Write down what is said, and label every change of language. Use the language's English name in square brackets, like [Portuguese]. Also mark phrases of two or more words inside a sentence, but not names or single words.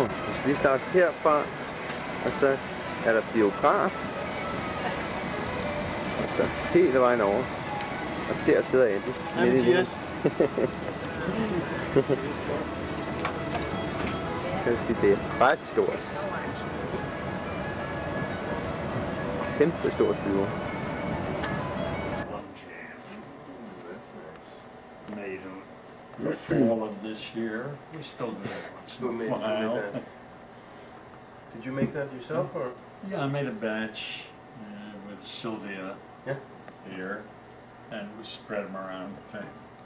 [Danish] Vi skal lige starte herfra, og så er der biograf, og så hele vejen over. Og der sidder Andy. Hej, Mathias. Kan du sige, det er ret stort. Kæmpe stort flyver. [English] Made the fall of this year. We still do it once in a while. Did you make that yourself, or? Yeah, I made a batch with Sylvia here, and we spread them around the thing.